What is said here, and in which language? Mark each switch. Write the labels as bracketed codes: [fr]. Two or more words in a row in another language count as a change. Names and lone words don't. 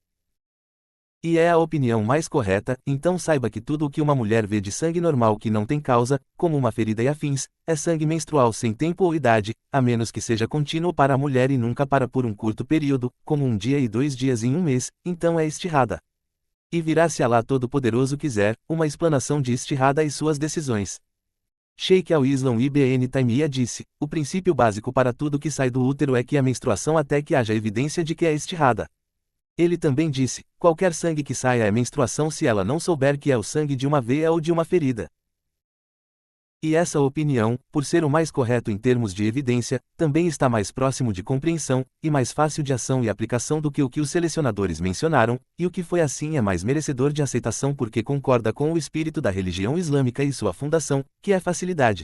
[pt] E é a opinião mais correta, então saiba que tudo o que uma mulher vê de sangue normal que não tem causa, como uma ferida e afins, é sangue menstrual sem tempo ou idade, a menos que seja contínuo para a mulher e nunca para por um curto período, como 1 dia e 2 dias em um mês, então é estirrada. E virá se Alá Todo-Poderoso quiser, uma explanação de estirrada e suas decisões. Sheikh al-Islam Ibn Taymiyyah disse, o princípio básico para tudo que sai do útero é que a menstruação até que haja evidência de que é estirrada. Ele também disse, qualquer sangue que saia é menstruação se ela não souber que é o sangue de uma veia ou de uma ferida. E essa opinião, por ser o mais correto em termos de evidência, também está mais próximo de compreensão, e mais fácil de ação e aplicação do que o que os selecionadores mencionaram, e o que foi assim é mais merecedor de aceitação porque concorda com o espírito da religião islâmica e sua fundação, que é facilidade.